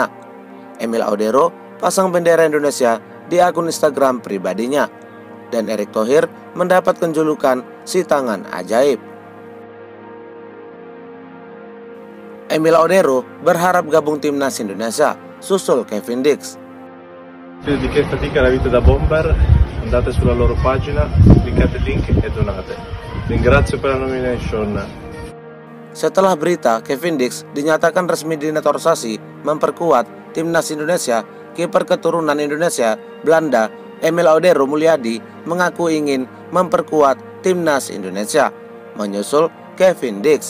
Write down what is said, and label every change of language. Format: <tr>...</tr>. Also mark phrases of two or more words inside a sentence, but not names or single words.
<id>Emil Audero pasang bendera Indonesia di akun Instagram pribadinya. Dan Erick Thohir mendapatkan julukan si tangan ajaib. Emil Audero berharap gabung timnas Indonesia susul Kevin Dix.</id> <it>Di che fatica la vita da bomber, andate sulla loro pagina, cliccate il link e donate. Ringrazio per la nomination.</it> <id>Setelah berita Kevin Dix dinyatakan resmi dinaturalisasi memperkuat timnas Indonesia, kiper keturunan Indonesia Belanda Emil Audero Mulyadi mengaku ingin memperkuat timnas Indonesia menyusul Kevin Dix.</id>